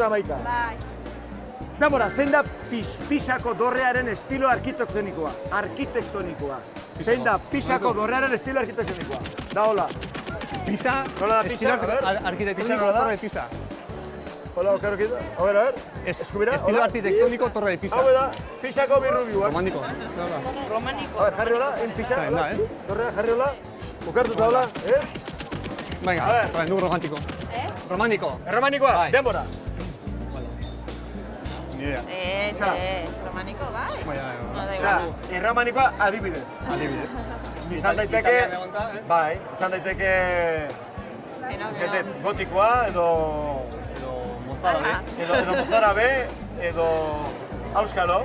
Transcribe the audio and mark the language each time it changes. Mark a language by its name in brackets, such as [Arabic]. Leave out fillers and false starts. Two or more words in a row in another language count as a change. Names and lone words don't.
[Basque] eta meika. Bai. Denbora, zein da Pisako dorrearen estilo arkitektonikoa? Zein da Pisako dorrearen estilo arkitektonikoa? Da hola. Pisa, Nola da Pisa? [Spanish] estilo A ver. arquitectónico Pisa nola da? Torre de Pisa. [Basque] Hola, oker okito. [Spanish] A ver. Eskubira, Estilo [Basque] hola. [Spanish] arquitectónico Torre de Pisa. [Basque] Hau da, Pisako birrubiuak. [Spanish] Romántico. [Basque] Romaniko. [Spanish] A ver, [Basque] jarri hola, Pisa, [Spanish] Está bien, [Basque] hola. da, Dorrea, jarri hola. Okertuta hola, ez? [Spanish] Venga, A ver. para el romántico. Romántico. [Basque] Erromanikoa, Bai. denbora. [Spanish] Ni idea. [Basque] Romaniko, bai. Bai, No, da [Spanish] Osea, [Basque] igual. erromanikoa adibidez. Adibidez. Izan daiteke, bai, izan daiteke gotikoa edo mozarabe, edo auskalo.